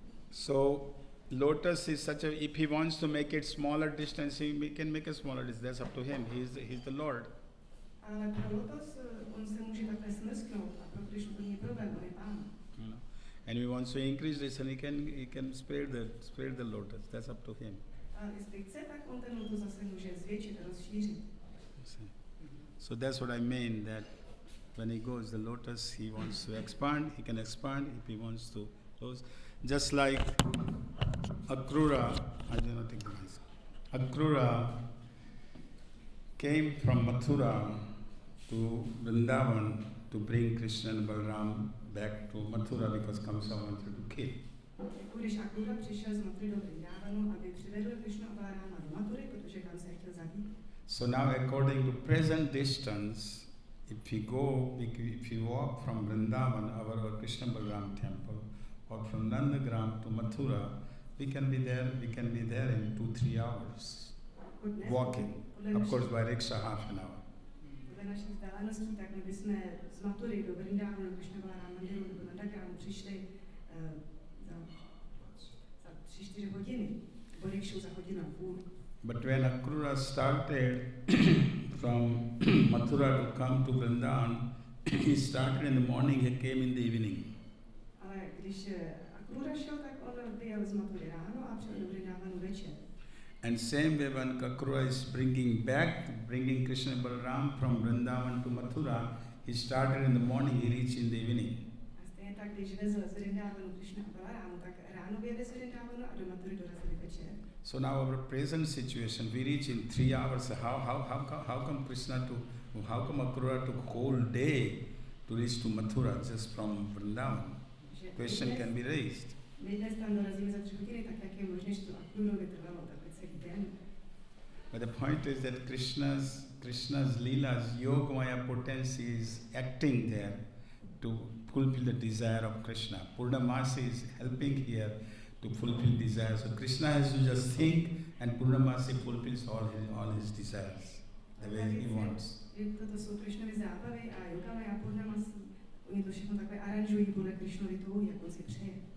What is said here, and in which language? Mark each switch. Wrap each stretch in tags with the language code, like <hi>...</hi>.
<en>So lotus is such a, if he wants to make it smaller distance, he can make a smaller distance. That's up to him. He's the Lord.</en> <cs>Ale pro lotos on se může takhle smrsknout a pro Krišnu to není problém, on je pán.</cs> <en>You know? And if he wants to increase this, and he can spare the lotus. That's up to him.</en> <cs>A jestli chce, tak on ten lotos zase může zvětšit a rozšířit.</cs> <en>So that's what I mean, that when he goes, the lotus, he wants to expand, he can expand. If he wants to close, just like Akrura, I do not think the mic. Akrura came from Mathura to Vrindavan to bring Krishna and Balaram back to Mathura because Kamsa wanted to kill.</en> <cs>Jako když Akrura přišel z Mathury do Vrindávanu, aby přivedl Krišnu a Balaráma do Mathury, protože Kamsa je chtěl zabít.</cs> <en>So now according to present distance, if we walk from Vrindavan, our Krishna Balaram temple, or from Nandagram to Mathura, we can be there in 2-3 hours walking. Of course by rickshaw half an hour.</en> <cs>Podle našich vzdáleností, tak my bychom z Mathury do Vrindávanu, do Krišna Balaráma mandiru nebo Nandagramu přišli za 3-4 hodiny, nebo rikshu za hodinu a půl.</cs> <en>But when Akrura started from Mathura to come to Vrindavan, he started in the morning, he came in the evening.</en> <cs>Ale když Akrura šel, tak on vyjel z Mathury ráno a přijel do Vrindávanu večer.</cs> <en>And same way when Akrura is bringing Krishna and Balaram from Vrindavan to Mathura, he started in the morning, he reached in the evening.</en> <cs>A stejně tak, když vezl z Vrindávanu Krišna a Balarámu, tak ráno vyjeli z Vrindávanu a do Mathury dorazili večer.</cs> <en>So now our present situation, we reach in 3 hours. How come Akrura took whole day to reach to Mathura just from Vrindavan? Question can be raised.</en> <cs>My dnes tam dorazíme za 3 hodiny, tak jak je možné, že to Akrurovi trvalo takhle celý den?</cs> <en>But the point is that Krishna's Leela's Yogamaya potency is acting there to fulfill the desire of Krishna. Purnamasi is helping here to fulfill desires. So Krishna has to just think and Purnamasi fulfills all his desires the way he wants.</en> <cs>Toto jsou Krišnovy zábavy a Yogamaya a Purnamasi, oni to všechno takhle aranžují podle Krišnovy touhy, jak on si přeje.</cs>